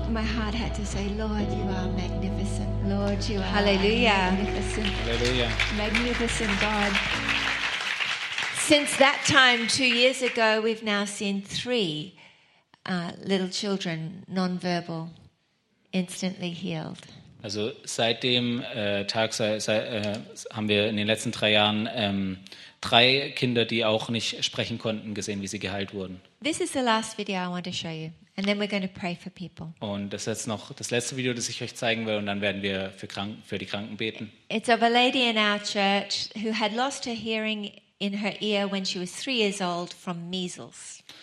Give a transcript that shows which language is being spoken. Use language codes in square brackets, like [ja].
[en] My heart had to say, "Lord, you are magnificent. Lord, you are Hallelujah. Magnificent. Hallelujah. Magnificent God." Since that time, 2 years ago, we've now seen 3 little children, nonverbal, instantly healed. [de] Also seit dem Tag haben wir in den letzten 3 Jahren 3 Kinder, die auch nicht sprechen konnten, gesehen, wie sie geheilt wurden. [en] This is the last video I want to show you, and then we're going to pray for people. [de] Und das ist jetzt noch das letzte Video, das ich euch zeigen will, und dann werden wir für die Kranken beten. [en] It's of a lady in our church who had lost her hearing in her ear when she was 3 years old from measles.